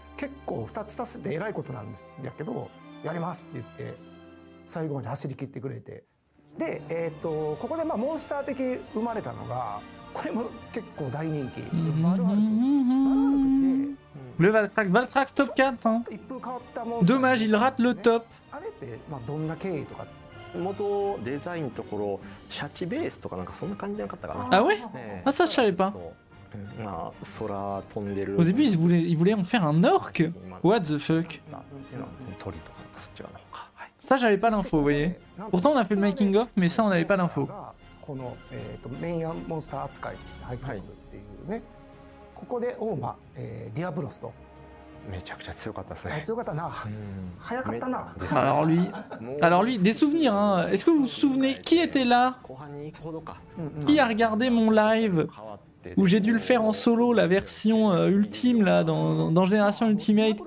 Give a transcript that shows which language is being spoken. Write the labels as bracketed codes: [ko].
[ja] 結構2つ足すってえらいことなんですやけど、やりますって言って最後まで走り切ってくれて、で、ここでモンスター的生まれたのが、これも結構大人気、バルハルクって [fr] Le Valtrax top 4, hein. [ja] 一風変わったモンスター [fr] Dommage, il rate le top. [ja] あれってどんな経緯とか、元デザインのところシャチベースとかなんかそんな感じじゃなかったかな。 [fr] Ah ouais? Ah ça je savais pas. [ja] まあ空飛んでる [fr] Au début ils voulaient en faire un orc. [en] What the fuck? [ja] 鳥とかそっち側の方か。 [fr] Ça j'avais pas l'info, vous voyez. Pourtant on a fait le making of, mais ça on n'avait pas l'info. [ja] この、メインモンスター扱いですね、入ってくるっていうね、ここでオーマ、ディアブロスとめちゃくちゃ強かったですね。強かったな、早かったな。 [fr] Alors lui, des souvenirs, hein. Est-ce que vous vous souvenez qui était là? Qui a regardé mon live où j'ai dû le faire en solo, la version ultime là, dans Génération Ultimate?